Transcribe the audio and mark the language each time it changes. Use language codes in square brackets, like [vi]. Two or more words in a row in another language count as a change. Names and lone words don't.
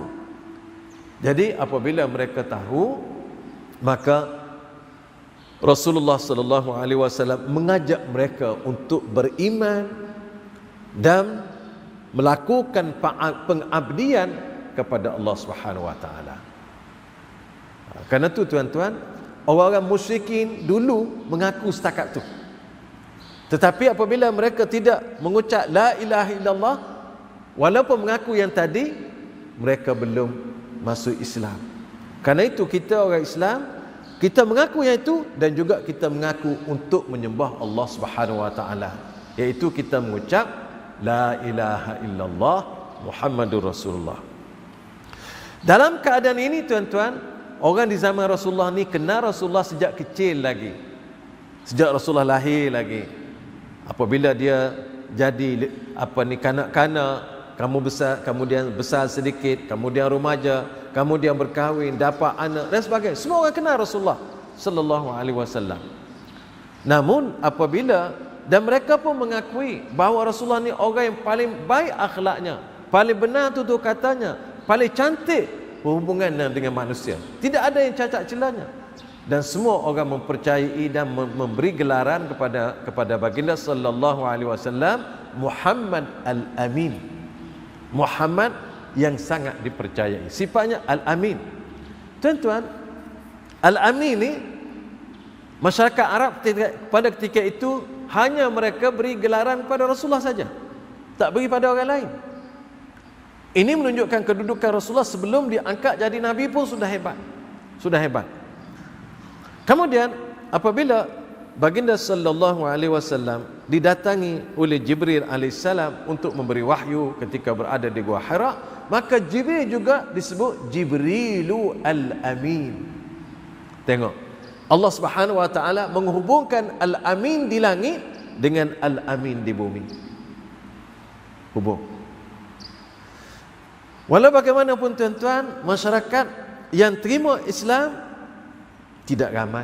[ms] Jadi apabila mereka tahu, maka Rasulullah [ar] صلى الله عليه وسلم [ms] mengajak mereka untuk beriman dan melakukan pengabdian kepada Allah [ar] سبحانه وتعالى. [ms] Karena itu, tuan-tuan, orang-orang musyrikin dulu mengaku setakat tu. Tetapi apabila mereka tidak mengucap [ar] لا إله إلا الله, [ms] walaupun mengaku yang tadi, mereka belum masuk Islam. Karena itu kita orang Islam, kita mengaku yang itu dan juga kita mengaku untuk menyembah Allah [ar] سبحانه وتعالى, [ms] iaitu kita mengucap [ar] لا إله إلا الله محمد رسول الله. [ms] Dalam keadaan ini, tuan-tuan, orang di zaman Rasulullah ni kenal Rasulullah sejak kecil lagi. Sejak Rasulullah lahir lagi. Apabila dia jadi kanak-kanak, kemudian besar sedikit, kemudian remaja, kemudian berkahwin, dapat anak dan sebagainya, semua orang kenal Rasulullah [ar] صلى الله عليه وسلم. [ms] Namun apabila, dan mereka pun mengakui bahawa Rasulullah ni orang yang paling baik akhlaknya, paling benar tutur katanya, paling cantik berhubungan dengan manusia, tidak ada yang cacat celanya. Dan semua orang mempercayai dan memberi gelaran kepada baginda [ar] صلى الله عليه وسلم [ms] Muhammad al-Amin, Muhammad yang sangat dipercayai. Sifatnya al-Amin. Tuan-tuan, al-Amin ni masyarakat Arab pada ketika itu hanya mereka beri gelaran kepada Rasulullah saja, tak beri pada orang lain. Ini menunjukkan kedudukan Rasulullah sebelum diangkat jadi Nabi pun sudah hebat. Sudah hebat. Kemudian apabila baginda [ar] صلى الله عليه وسلم [ms] didatangi oleh Jibril alaihissalam untuk memberi wahyu ketika berada di Gua Hira, maka Jibril juga disebut Jibrilu al-Amin. Tengok, Allah [ar] سبحانه وتعالى [ms] menghubungkan Al-Amin di langit dengan Al-Amin di bumi. Hubung. Walau bagaimanapun tuan-tuan, masyarakat yang terima Islam tidak ramai.